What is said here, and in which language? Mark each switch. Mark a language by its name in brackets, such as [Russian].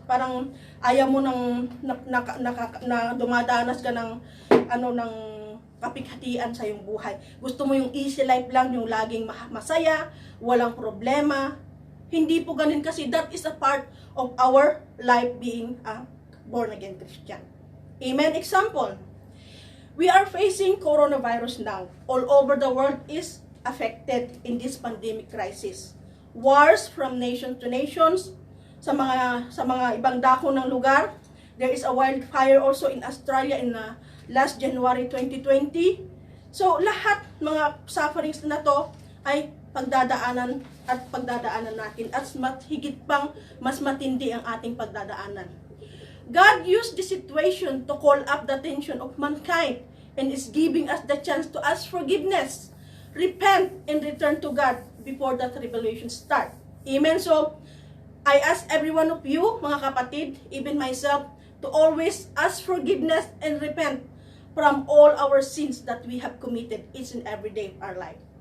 [Filipino] Parang ayaw mo nang na dumadanas ka ng ng kapighatian sa iyong buhay. Gusto mo yung easy life lang, yung laging masaya, walang problema. Hindi po ganun kasi [English] that is a part of our life being a born again Christian. Amen? Example, We are facing coronavirus now. All over the world is affected in this pandemic crisis. Wars from nation to nations, [Filipino] sa mga ibang dako ng lugar. [English] There is a wildfire also in Australia in last January 2020. [Filipino] So lahat mga sufferings na to ay pagdadaanan natin at higit pang mas matindi ang ating pagdadaanan. [English] God used the situation to call up the attention of mankind and is giving us the chance to ask forgiveness, repent, and return to God before that revelation start. Amen? So, I ask every one of you, [Filipino] mga kapatid, [English] even myself, to always ask forgiveness and repent from all our sins that we have committed each and every day of our life.